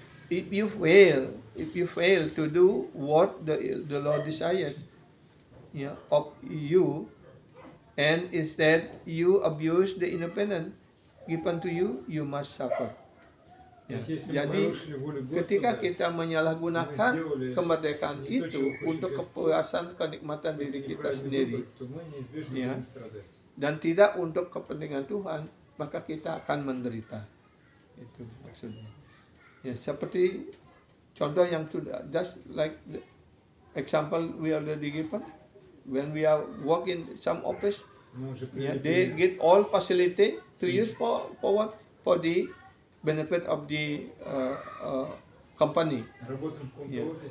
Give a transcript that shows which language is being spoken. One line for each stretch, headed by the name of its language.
English: If you fail to do what the Lord desires, yeah, of you, and instead you abuse the independence given to you, you must suffer.
Indonesian: Ya, jadi ketika kita menyalahgunakan kemerdekaan itu untuk kepuasan kenikmatan diri kita sendiri, ya, dan tidak untuk kepentingan Tuhan, maka kita akan menderita. Itu maksudnya. Ya, seperti contoh yang sudah,
English: just like the example we already given, when we are working some office, yeah, they get all facility to use for what? For the benefit of the company. Yeah.